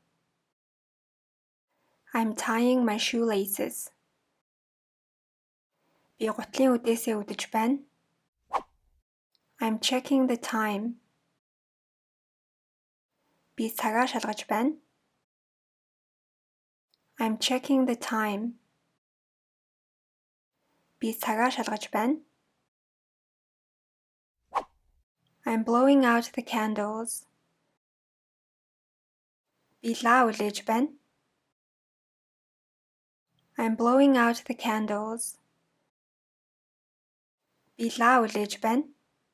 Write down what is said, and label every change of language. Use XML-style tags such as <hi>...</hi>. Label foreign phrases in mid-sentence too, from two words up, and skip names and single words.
<en>I'm tying my shoelaces.</en> <mn>Би гутлын үдээсээ үдэж байна.</mn> <en>I'm checking the time.</en> <mn>Би цагаа шалгаж байна.</mn> <en>I'm checking the time.</en> <mn>Би цагаа шалгаж байна.</mn> <en>I'm blowing out the candles.</en> <mn>Би лаа үлээж байна.</mn> <en>I'm blowing out the candles.</en> <mn>Би лаа үлээж байна.</mn>